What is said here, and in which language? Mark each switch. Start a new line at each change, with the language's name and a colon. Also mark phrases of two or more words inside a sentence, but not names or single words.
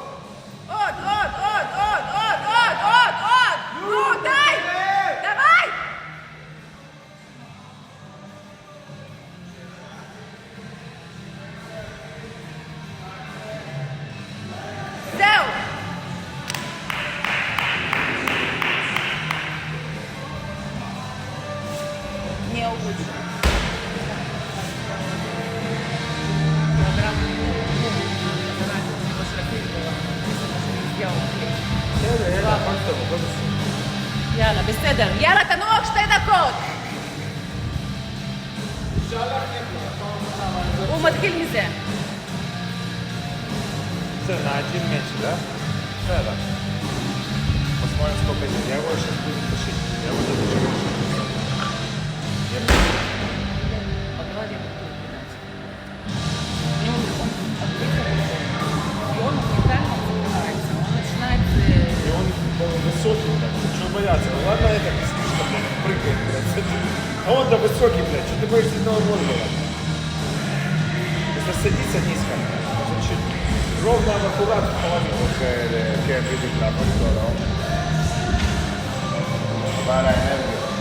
Hebrew: עוד, עוד, עוד, עוד, עוד, עוד, עוד, עוד, נו, די, דווי. זהו.
Russian: Не улучшил.
Hebrew: יאללה, בסדר. יאללה, תנוח 2 דקות. הוא מתחיל מזה.
Russian: Все, на один мяч, да? Да. Посмотрим, сколько идет. Я его сейчас буду тушить. Я буду тушить. Поговорим. И он моментально убирается. Он начинает... И он высокий, блядь. Чего бояться? Ну ладно, это слишком, блядь, прыгает, блядь. А он-то высокий, блядь. Что ты боишься одного воздуха? Если садиться низко, блядь, чуть ровно, аккуратно, половину,
Hebrew: כן, בדיוק, לעבוד איתו, לא? אבל האנרגיה.